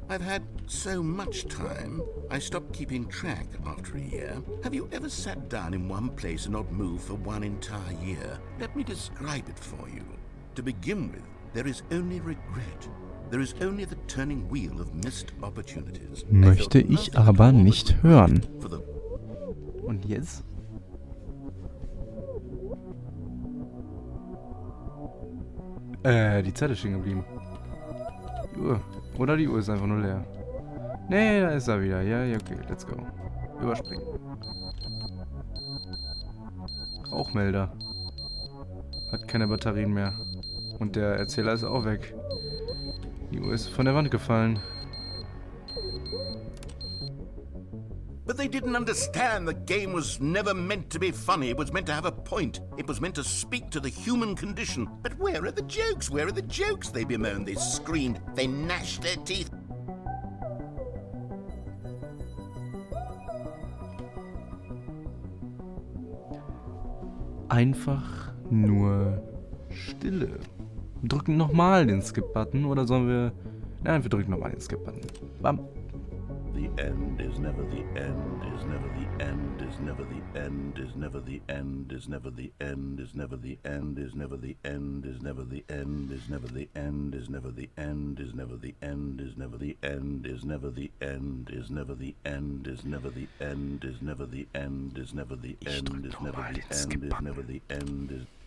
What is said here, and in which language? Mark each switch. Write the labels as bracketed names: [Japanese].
[English] I've had so much time, I stopped keeping track after a year. Have you ever sat down in one place and not moved for one entire year? Let me describe it for you. To begin with, there is only regret. There is only the turning wheel of missed opportunities. [German] Möchte ich aber nicht hören. Und jetzt? Die Zeit ist stehen geblieben. Die Uhr. Oder die Uhr ist einfach nur leer. Nee, da ist er wieder. Ja, okay, [English] let's go. [German] Überspringen. Rauchmelder. Hat keine Batterien mehr. Und der Erzähler ist auch weg. Die Uhr ist von der Wand gefallen. [English] But they didn't understand the game was never meant to be funny. It was meant to have a point. It was meant to speak to the human condition. But where are the jokes? Where are the jokes? They bemoaned, they screamed, they gnashed their teeth. [German] Einfach nur Stille. Wir drücken nochmal den Skip-Button oder sollen wir... Nein, wir drücken nochmal den Skip-Button. Bam. [English] The end is never the end, is never the end, is never the end, is never the end, is never the end, is never the end, is never the end, is never the end, is never the end, is never the end, is never the end, is never the end, is never the end, is never the end, is never the end, is never the end, is never the end, is never the end, is never the end, is...